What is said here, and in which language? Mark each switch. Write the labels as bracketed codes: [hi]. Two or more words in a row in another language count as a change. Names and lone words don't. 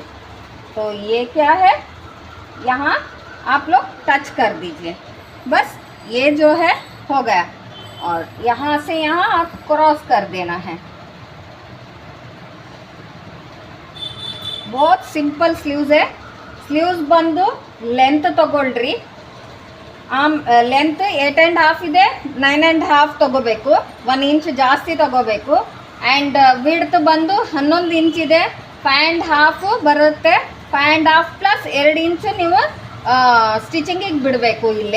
[hi] तो ये क्या है, यहाँ आप लोग टच कर दीजिए. बस ये जो है हो गया. और यहाँ से यहाँ आप क्रॉस कर देना है. बहुत [en] simple sleeves [hi] है. [kn] ಸ್ಲೀವ್ಸ್ ಬಂದು ಲೆಂತ್ ತಗೊಳ್ರಿ. ಲೆಂತ್ 8.5 ಇದೆ, 9.5 ತಗೋಬೇಕು, 1 ಇಂಚ್ ಜಾಸ್ತಿ ತಗೋಬೇಕು. [en] and width [kn] ಬಂದು 11 ಇಂಚ್ ಇದೆ, 5.5 ಬರುತ್ತೆ. 5.5 ಪ್ಲಸ್ 2 ಇಂಚು ನೀವು ಸ್ಟಿಚಿಂಗಿಗೆ ಬಿಡಬೇಕು ಇಲ್ಲೇ.